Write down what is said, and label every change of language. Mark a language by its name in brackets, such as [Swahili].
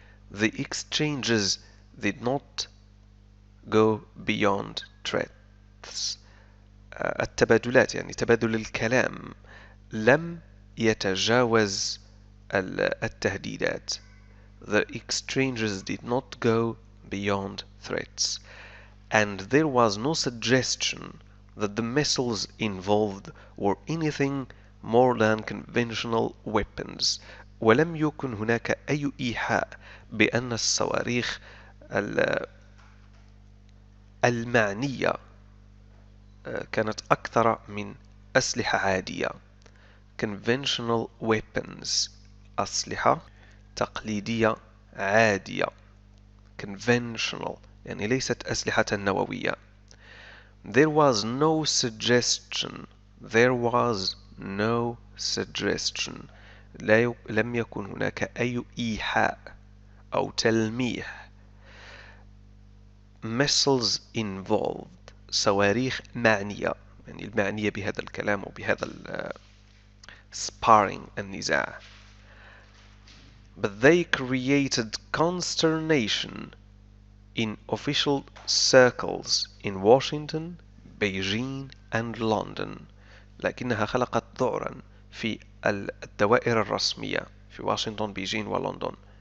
[English] The exchanges did not go beyond threats [Arabic] التبادلات يعني تبادل الكلام لم يتجاوز التهديدات [English] The exchanges did not go beyond threats and there was no suggestion that the missiles involved were anything more than conventional weapons. [Arabic] ولم يكن هناك أي إيحاء بأن الصواريخ المعنية كانت أكثر من أسلحة عادية. [English] conventional weapons [Arabic] أسلحة تقليدية عادية. conventional يعني ليست أسلحة نووية. [English] There was no suggestion. There was no suggestion. [Arabic] لم يكن هناك أي إيحاء أو تلميح. [English] missiles involved [Arabic] صواريخ معنية يعني المعنية بهذا الكلام وبهذا sparring النزاع. [English] But they created consternation in official circles in Washington, Beijing and London. [Arabic] لكنها خلقت ذعرا في الدوائر الرسمية في واشنطن، بيجين ولندن.